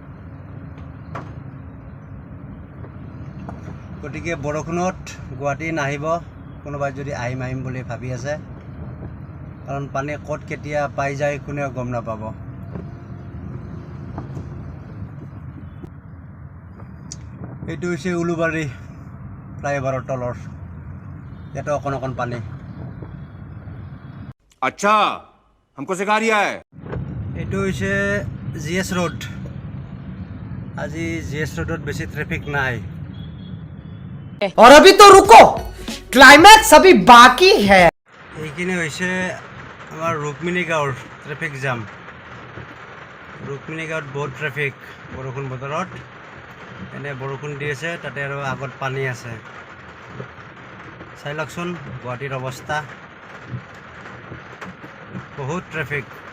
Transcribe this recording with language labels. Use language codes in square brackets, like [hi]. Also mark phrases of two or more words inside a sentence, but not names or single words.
[as] গতিকে বৰষুণত গুৱাহাটী নাহিব কোনোবাই যদি আহিম বুলি ভাবি আছে, কাৰণ পানী ক'ত কেতিয়া পাই যায় কোনেও গম নাপাব। এইটো হৈছে উলুবাৰী ফ্লাইঅভাৰৰ তলৰ, ইয়াতো অকণ অকণ পানী। [hi] अच्छा हमको सिखा रिया है। [as] এইটো হৈছে GS ৰোড। আজি GS ৰোডত বেছি ট্ৰেফিক নাই। [hi] और अभी तो रुको, क्लाइमैक्स अभी बाकी है। [as] এইখিনি হৈছে আমাৰ ৰুক্মিণী গাঁৱৰ [en] traffic jam. [as] ৰুক্মিণী গাঁৱত বহুত ট্ৰেফিক বৰষুণ বতৰত। এনে বৰষুণ দি আছে, তাতে আৰু আগত পানী আছে। চাই লওকচোন গুৱাহাটীৰ অৱস্থা, বহুত ট্ৰেফিক।